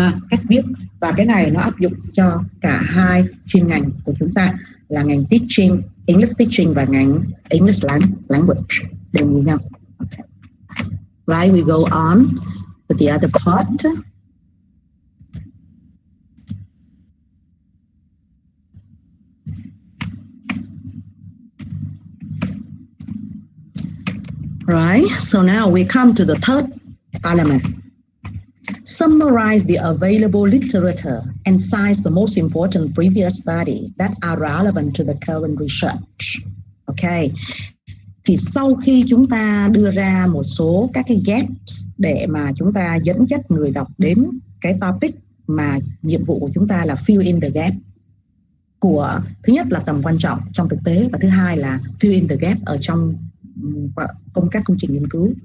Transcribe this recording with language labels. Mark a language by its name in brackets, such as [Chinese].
[Vietnamese] Cách viết, và cái này nó áp dụng cho cả hai chuyên ngành của chúng ta là ngành teaching, English teaching và ngành English language đều như nhau. [English] Okay. Right, we go on with the other part. Right, so now we come to the third element. Summarize the available literature and cite the most important previous study that are relevant to the current research. Okay. [Vietnamese] Thì sau khi chúng ta đưa ra một số các cái gaps để mà chúng ta dẫn dắt người đọc đến cái topic mà nhiệm vụ của chúng ta là [English] fill in the gap [Vietnamese] của, thứ nhất là tầm quan trọng trong thực tế, và thứ hai là fill in the gap ở trong các công trình nghiên cứu.